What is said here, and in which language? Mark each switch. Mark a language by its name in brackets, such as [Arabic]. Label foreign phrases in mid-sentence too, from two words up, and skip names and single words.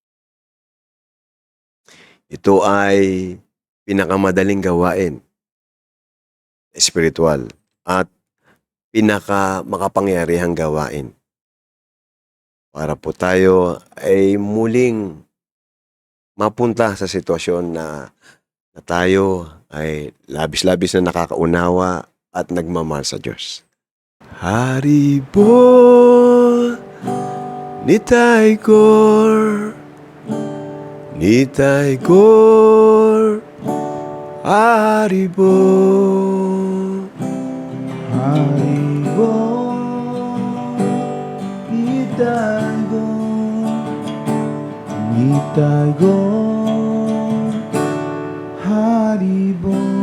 [Filipino] Ito ay pinakamadaling gawain, spiritual, at pinakamakapangyarihang gawain. Para po tayo ay muling mapunta sa sitwasyon na tayo ay labis-labis na nakakaunawa at nagmamahal sa Diyos. Haribo Nitai Gaur, Nitai Gaur, Haribo, Haribo, Nitai Gaur, Nitai Gaur, Haribo,